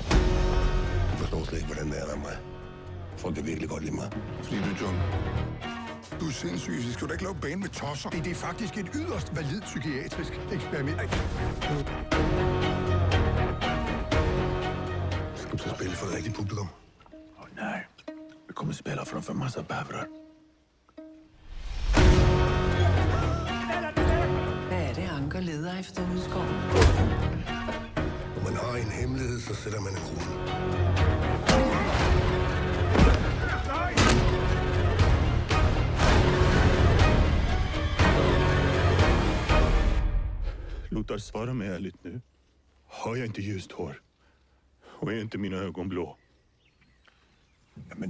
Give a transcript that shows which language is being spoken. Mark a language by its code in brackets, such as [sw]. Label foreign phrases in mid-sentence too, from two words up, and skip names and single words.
[da] Du forstår slet ikke, hvordan det er der mig. Folk kan virkelig godt lide mig. Fordi du er John. Du er sindssyg. Så skal du da ikke lave bane med tosser. Det er faktisk et yderst validt psykiatrisk eksperiment. Skal du så spille for et rigtigt publikum? [sv] Nej, vi kommer spela framför massa bävrar. [da] Hvad er det, Anker leder efter ude i skoven? Når man har en hemmelighed, så sætter man en krone. [sv] Lothar, svara mig ärligt nu. Har jag inte ljust hår? Och är inte mina ögon blå?